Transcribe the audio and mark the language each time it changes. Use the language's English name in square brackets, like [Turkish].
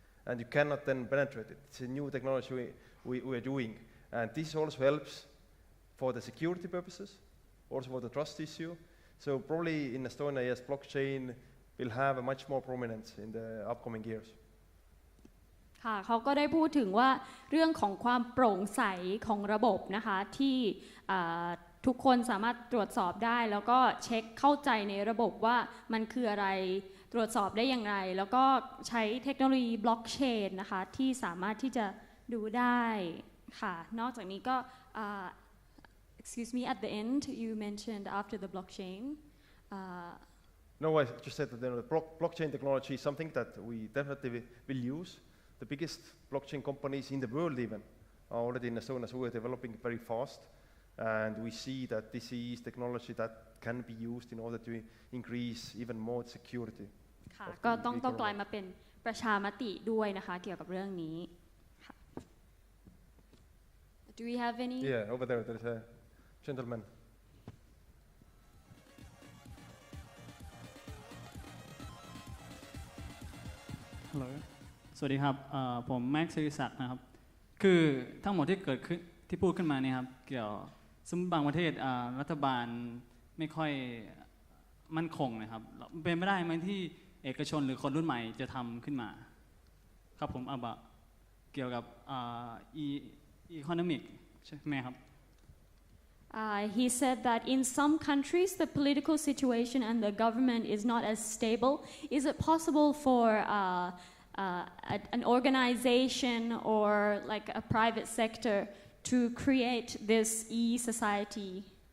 [English] And you cannot then penetrate it. It's a new technology we are doing. And this also helps for the security purposes, also for the trust issue. So probably in Estonia, yes, blockchain will have a much more prominence in the upcoming years. [Thai] ค่ะเขาก็ได้พูดถึงว่าเรื่องของความโปร่งใสของระบบนะคะที่ทุกคนสามารถตรวจสอบได้แล้วก็เช็คเข้าใจในระบบว่ามันคืออะไรตรวจสอบได้อย่างไรแล้วก็ใช้เทคโนโลยีบล็อกเชนนะคะที่สามารถที่จะดูได้ค่ะนอกจากนี้ก็ [English] excuse me at the end you mentioned after the blockchain No, I just said that the blockchain technology is something that we definitely will use. The biggest blockchain companies in the world even are already in Estonia, so we're developing very fast. And we see that this is technology that can be used in order to increase even more security. [Thai] ค่ะก็ต้องกลายมาเป็นประชามติด้วยนะคะเกี่ยวกับเรื่องนี้ค่ะ [English] Do we have any? Yeah, over there is a gentleman. Hello. [Thai] สวัสดีครับผมแม็กซ์ศิริศักดิ์นะครับคือทั้งหมดที่เกิดขึ้นที่พูดขึ้นมาเนี่ยครับเกี่ยวสมมติบางประเทศรัฐบาลไม่ค่อยมั่นคงนะครับเป็นไม่ได้ไหมที่เอกชนหรือคนรุ่นใหม่จะทำขึ้นมาครับผมเกี่ยวกับอีโคโนมิกใช่ไหมครับ [English] He said that in some countries the political situation and the government is not as stable. Is it possible for an organization or like a private sector to create this e-society?